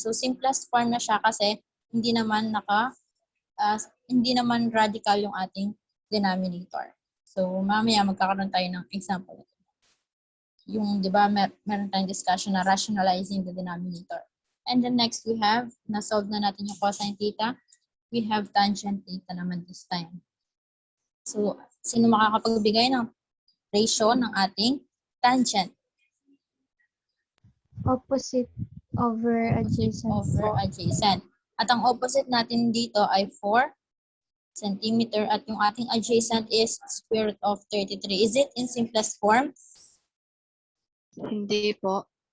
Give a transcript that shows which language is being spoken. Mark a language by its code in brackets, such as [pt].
[tl] So simplest form na siya kasi hindi naman hindi naman radical yung ating denominator. So, mamaya magkakaroon tayo ng example. Yung, di ba, meron tayong discussion na [en] rationalizing the denominator. And then next, we have, [tl] na-solve na natin yung [en] cosine theta. We have tangent theta [tl] naman [en] this time. [tl] So, sino makakapagbigay ng ratio ng ating tangent? [en] Opposite over adjacent. Over adjacent. [tl] At ang opposite natin dito ay 4 centimeter at yung ating adjacent [en] is square root of 33. Is it in simplest form? [tl] Hindi po.